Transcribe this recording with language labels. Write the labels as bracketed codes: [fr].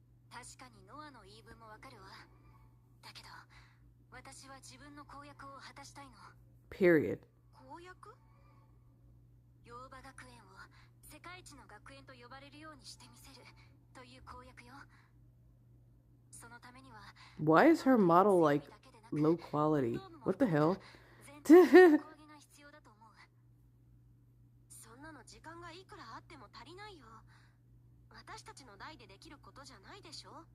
[ja] 確かにノアの言い分もわかるわ。だけど私は自分の公約を果たしたいの。 [en] Period. [ja] 公約？洋場学園を世界一の学園と呼ばれるようにしてみせるという公約よ。そのためには [en] Why is her model like low quality? What the hell? [ja] 講義が必要だと思う。そんなの時間がいくらあっても足りないよ。私たちの代でできることじゃないでしょ。